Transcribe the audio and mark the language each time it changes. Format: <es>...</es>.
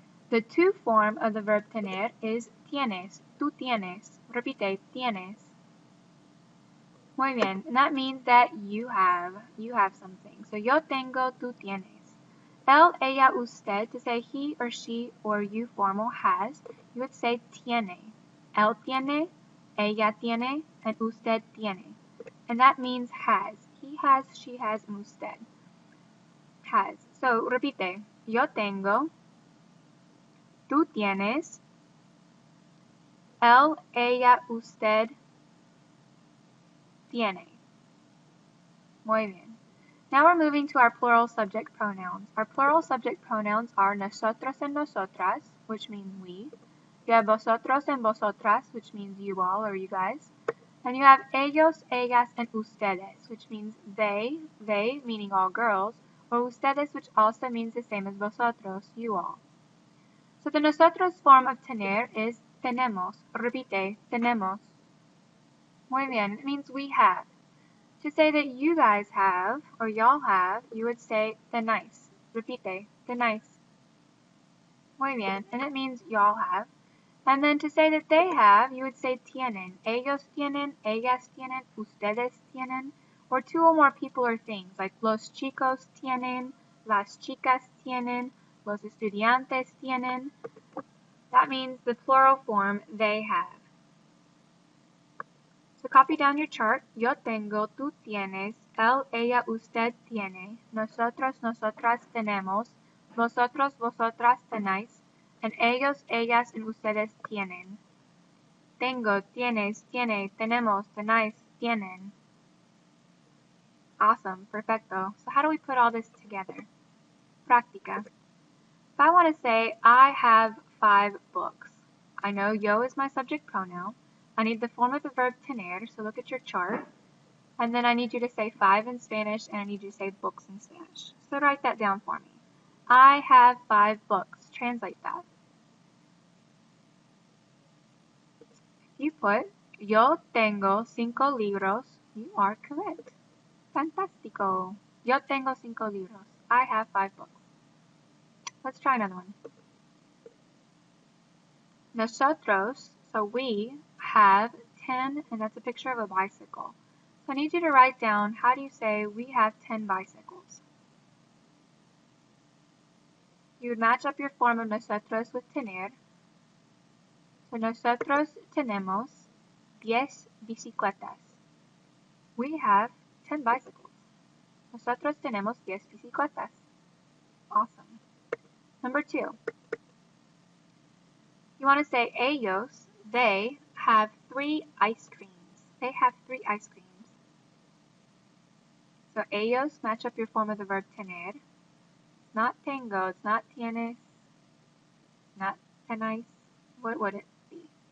<en>The to form of the verb tener is tienes.</en> <es>Tú tienes. Repite, tienes. Muy bien.</es> <en>And that means that you have something. So</en> <es>yo tengo, tú tienes.</es> <en>Él, ella, usted, to say he or she or you formal has, you would say tiene.</en> <es>Él tiene, ella tiene, and usted tiene.</es> <en>And that means has. He has, she has, and usted has.</en> <es>So, repite. Yo tengo. Tú tienes. Él, ella, usted tiene. Muy bien.</es> <en>Now we're moving to our plural subject pronouns. Our plural subject pronouns are nosotros and nosotras, which means we. You have vosotros and vosotras, which means you all or you guys. And you have ellos, ellas, and ustedes, which means they meaning all girls, or ustedes, which also means the same as vosotros, you all. So the nosotros form of tener is tenemos.</en> <es>Repite, tenemos. Muy bien,</es> <en>it means we have. To say that you guys have, or y'all have, you would say tenéis.</en> <es>Repite, tenéis. Muy bien,</es> <en>and it means y'all have. And then to say that they have, you would say tienen.</en> <es>Ellos tienen, ellas tienen, ustedes tienen.</es> <en>Or 2 or more people or things, like</en> <es>los chicos tienen, las chicas tienen, los estudiantes tienen.</es> <en>That means the plural form, they have. So copy down your chart.</en> <es>Yo tengo, tú tienes, él, ella, usted tiene, nosotros, nosotras tenemos, vosotros, vosotras tenéis, and ellos, ellas, and ustedes tienen. Tengo, tienes, tiene, tenemos, tenéis, tienen.</es> <en>Awesome, perfecto. So how do we put all this together? Práctica. If I want to say, I have 5 books. I know yo is my subject pronoun. I need the form of the verb tener, so look at your chart. And then I need you to say 5 in Spanish, and I need you to say books in Spanish. So write that down for me. I have 5 books. Translate that. If you put,</en> <es>yo tengo 5 libros,</es> <en>you are correct.</en> <es>Fantástico. Yo tengo 5 libros.</es> <en>I have 5 books. Let's try another one. Nosotros, so we, have 10, and that's a picture of a bicycle. So I need you to write down, how do you say we have 10 bicycles? You would match up your form of nosotros with tener.</en> <es>So nosotros tenemos 10 bicicletas.</es> <en>We have 10 bicycles.</en> <es>Nosotros tenemos 10 bicicletas.</es> <en>Awesome. Number 2. You want to say ellos, they have 3 ice creams. They have 3 ice creams. So ellos match up your form of the verb tener. It's not tengo, it's not tienes, not tenéis. What would it be?</en>